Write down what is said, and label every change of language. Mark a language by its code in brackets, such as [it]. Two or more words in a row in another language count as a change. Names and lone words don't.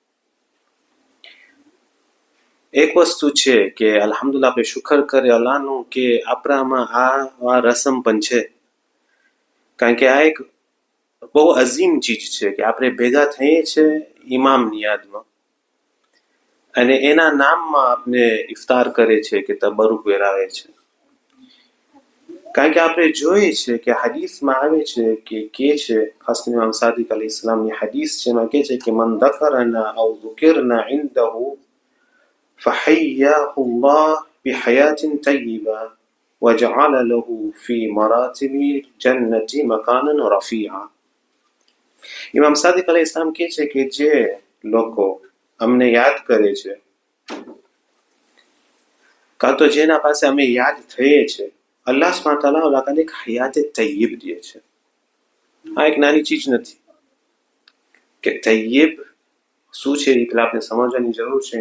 [gu] એક વસ્તુ છે કે અલ્હમ્દુલિલ્લાહ આપણે શુકર કરે અલ્લાહનું કે આપણામાં આ રસમ પણ છે, કારણ કે આ એક બહુ અઝીમ ચીજ છે કે આપણે ભેગા થઈએ છીએ ઇમામની યાદમાં અને એના નામમાં આપણે ઇફતાર કરે છે કે તબરુક વેરાવે છે. કારણ કે આપણે જોઈએ છે કે હદીસમાં આવે છે કે છે ખાસ કરીને ઇમામ સાદિક અલૈહિસ્સલામની હદીસ છે એમાં કે છે કે [ar] من ذكرنا أو ذكرنا عنده فحياه الله بحياة طيبة وجعل له في مراتب الجنة مكانا رفيعا. [gu] ઇમામ સાદિક અલૈહિસ્સલામ કહે છે કે જે લોકો અમને યાદ કરે છે કાં તો જેના પાસે અમે યાદ થઈએ છે, અલ્લાહ [ar] سبحانه وتعالى [gu] ઓલાને એક હયાત તૈયબ દે છે. આ એક નાની ચીજ નથી કે તૈયબ શું છે એ પેલા આપણે સમજવાની જરૂર છે.